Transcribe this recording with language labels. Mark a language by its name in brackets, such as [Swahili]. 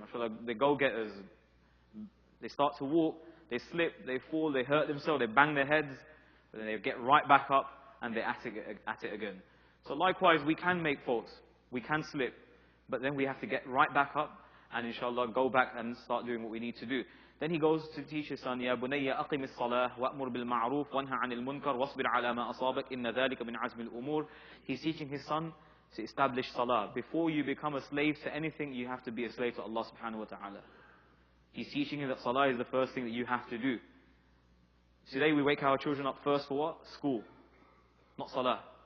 [English] I feel like they're go-getters. They start to walk. They slip. They fall. They hurt themselves. They bang their heads. But then they get right back up and they're at it again. So likewise, we can make faults. We can slip. But then we have to get right back up and inshallah go back and start doing what we need to do. Then he goes to teach his son, [Arabic] يَا بُنَيَّ أَقِمِ الصَّلَاةِ وَأْمُرْ بِالْمَعْرُوفِ وَانْهَ عَنِ الْمُنْكَرِ وَاصْبِرْ عَلَى مَا أَصَابَكَ إِنَّ ذَلِكَ مِنْ عَزْمِ الْأُمُورِ. [English] He's teaching his son to establish salah. Before you become a slave to anything, you have to be a slave to Allah subhanahu wa ta'ala. He's teaching him that salah is the first thing that you have to do. Today we wake our children up first for what? School. Not salah.